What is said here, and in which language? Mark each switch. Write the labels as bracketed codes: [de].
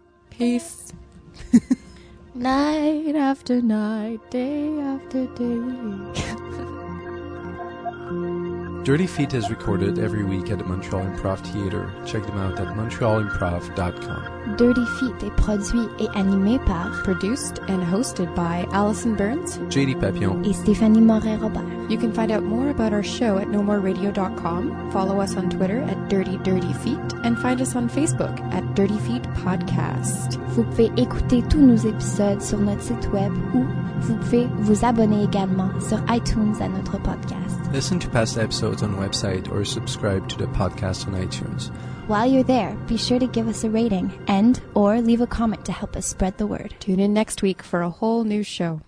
[en] Peace. Night after night, day after day. Dirty Feet is recorded every week at the Montreal Improv Theatre. Check them out at montrealimprov.com. [fr] Dirty Feet est produit et animé par [en] Produced and hosted by Allison Burns, JD Papillon, [fr] et Stéphanie Moret-Robert. [en] You can find out more about our show at nomoreradio.com, follow us on Twitter at Dirty Feet, and find us on Facebook at Dirty Feet Podcast. [fr] Vous pouvez écouter tous nos épisodes sur notre site web ou vous pouvez vous abonner également sur iTunes à notre podcast. [en] Listen to past episodes on the website or subscribe to the podcast on iTunes. While you're there, be sure to give us a rating and or leave a comment to help us spread the word. Tune in next week for a whole new show.